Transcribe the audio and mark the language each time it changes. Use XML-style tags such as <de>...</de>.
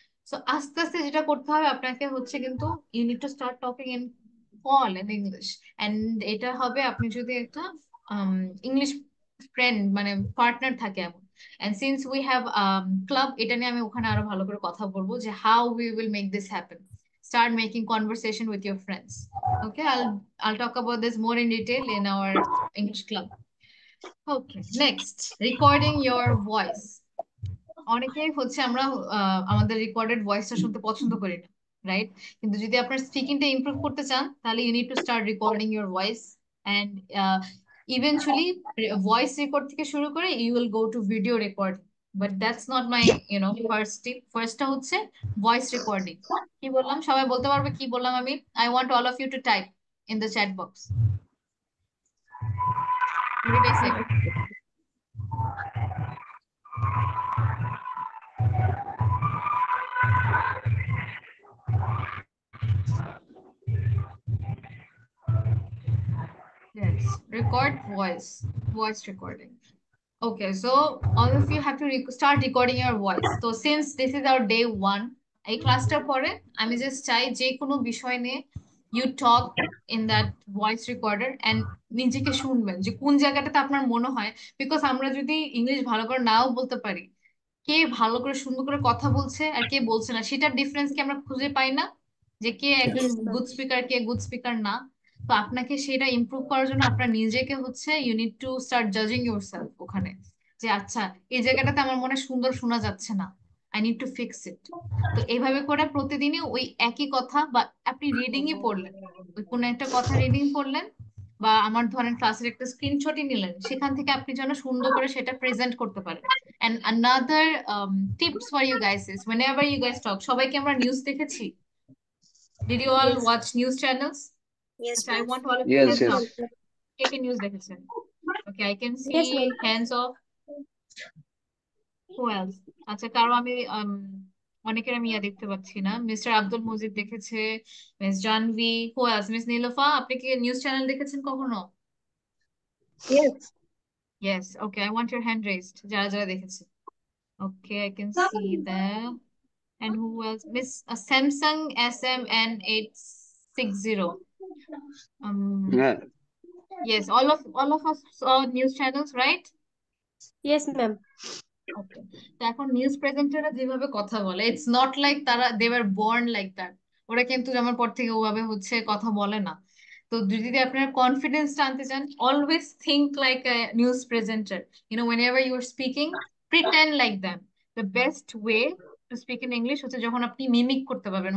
<bn>তো আস্তে আস্তে যেটা করতে হবে আপনাকে হচ্ছে কিন্তু,</bn> <en>You need to start talking in call in English.</en> <bn>And এটা হবে আপনি যদি একটা ইংলিশ ফ্রেন্ড পার্টনার থাকে এমন।</bn> <en>and since we have club,</en> <bn>এটা নিয়ে আমি ওখানে আরো ভালো করে কথা বলবো যে</bn> <en>How we will make this happen. Start making conversation with your friends. Okay, I'll talk about this more in detail in our English club. Okay, next, recording your voice.</en> <bn>অনেকেই হচ্ছে আমরা আমাদের রেকর্ডেড ভয়েসটা শুনতে পছন্দ করি না, রাইট? কিন্তু যদি আপনার স্পিকিংটা ইমপ্রুভ করতে চান, তাহলে</bn> <en>You need to start recording your voice. And eventually voice record থেকে শুরু করে you will go to video recording, but that's not my first tip.</en> <bn>ফার্স্টটা হচ্ছে ভয়েস রেকর্ডিং। কি বললাম সবাই বলতে পারবে কি বললাম আমি?</bn> <en>I want all of you to type in the chat box. What did I say? Yes, record voice recording. Okay, so all of you have to start recording your voice. So since this is our day 1,</en> <bn>এই ক্লাসটার পরে আমি just চাই যে কোনো বিষয় নিয়ে you talk in that voice recorder and নিজেকে শুনবেন যে কোন জায়গাটাতে আপনার মনে হয়, বিকজ আমরা যদি ইংলিশ ভালো করে নাও বলতে পারি, কে ভালো করে সুন্দর করে কথা বলছে আর কে বলছে না সেটার ডিফারেন্স কি আমরা খুঁজে পাই না, যে কে একজন</bn> <en>Yes, ma'am.</en> <bn>গুড স্পিকার কে গুড স্পিকার না। তো আপনাকে সেটা ইমপ্রুভ করার জন্য আপনার নিজেকে হচ্ছে</bn> <en>you need to start জাজিং yourself</en> <bn>ওখানে, যে আচ্ছা এই জায়গাটাতে আমার মনে হয় সুন্দর শোনা যাচ্ছে না,</bn> <en>I need to fix it.</en> <bn>তো এইভাবে করে প্রতিদিনই ওই একই কথা, বা আপনি রিডিংই পড়লেন, ওই কোনো একটা কথা রিডিং পড়লেন, বা আমার ধরেন ক্লাসের একটা স্ক্রিনশটই নিলেন, সেখান থেকে আপনি যেন সুন্দর করে সেটা প্রেজেন্ট করতে পারেন।</bn> <en>And another tips for you guys is whenever you guys talk,</en> <bn>সবাইকে আমরা নিউজ দেখেছি,</bn> <en>Did you all Yes. watch news channels? Yes, আচ্ছা, I ma'am. want all of you Yes, hands yes. up.</en> <bn>K K news দেখেছেন?</bn> <en>Okay, I can Yes, see ma'am. hands of who else?</en> <bn>আচ্ছা, কারো আমি অনেকের আমি দেখতে পাচ্ছি না। মিস্টার আব্দুল মজিদ দেখেছে, miss Janvi, who else? Miss নীলোফা, আপনি কি নিউজ চ্যানেল দেখেছেন কখনো?</bn> <en>Yes. Yes, okay, I want your hand raised.</en> <bn>যারা যারা দেখেছে।</bn> <en>Okay, I can see that. And who else? Miss Samsung SMN860. Yeah. Yes, all of us saw news channels, right? Yes, ma'am. Okay.</en> <bn>তো এখন news প্রেজেন্টাররা যেভাবে কথা বলে,</bn> <en>It's not like তারা they were born like that.</en> <bn>ওরা কিন্তু জন্মের পর থেকে ওভাবে কথা বলে না। তো যদি আপনারা কনফিডেন্সটা আনতে চান,</bn> <en>Always think like a news presenter. whenever you are speaking, pretend like them. The best way to speak in English</en> <bn>হচ্ছে যখন আপনি মিমিক করতে পারবেন।</bn>